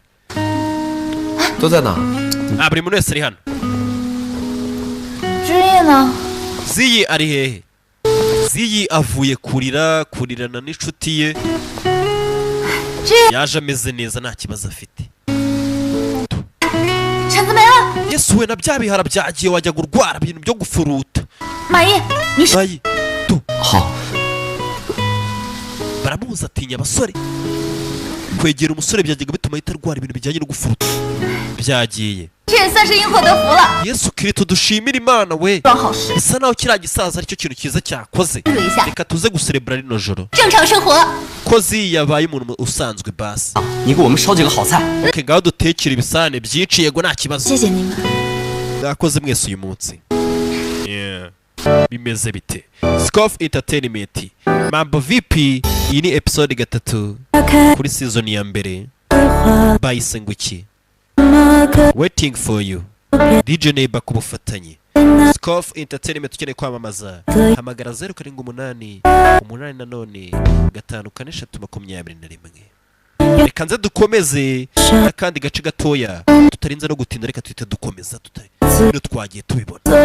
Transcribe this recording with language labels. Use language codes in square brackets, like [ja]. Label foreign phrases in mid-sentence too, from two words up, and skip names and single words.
[zh] 都在哪？ [rw] buri muntu wese ari hano. [zh] 知意呢？ [rw] Ziyi ari hehe? Ziyi avuye kurirana n'inshuti ye. Yaje ameze neza nta kibazo afite. [zh] 橙子没了。 [rw] Yesu we na bya bihara byagiye wajya gurwara ibintu byo gufuruta. [zh] 马姨，你是 [rw] Mayi tu [zh] 好， [rw] baramubuza atinya abasore. Kwegera umusore byajyaga bituma yitarwara ibintu bijyanye no gufuruta. Byagiye. [zh] 这也算是因祸得福了。 [rw] Yesu Kristo dushimira Imana we. [zh] 装好事， [rw] Bisa naho kiriya gisaza aricyo kintu cyiza cyakoze. [zh] 注意一下 [rw] Reka tuze guserebura rino joro. [zh] 正常生活。 [rw] Ko Ziyi yabaye umuntu usanzwe basi. [zh] 你给我们烧几个好菜。 [rw] Okay, ngaho dutekera ibisane byiciye yego nta kibazo. 谢谢你们。 Nakoze mwese uyu munsi. Yeah. Bimeze bite? SIKOV Entertainment. [sw] Mambo vipi? [rw] Iyi ni episode 3 kuri season ya mbere. Bayise nguki? [en] Waiting for you. [rw] DJ Neighbor ku bufatanye. SIKOV Entertainment ukeneye kwamamaza. Hamagara 078 8 5 4 3 21. Reka nze dukomeze n'akandi gace gatoya tutarinze no gutinda, reka tuhite dukomeza tutari twagiye tubibona.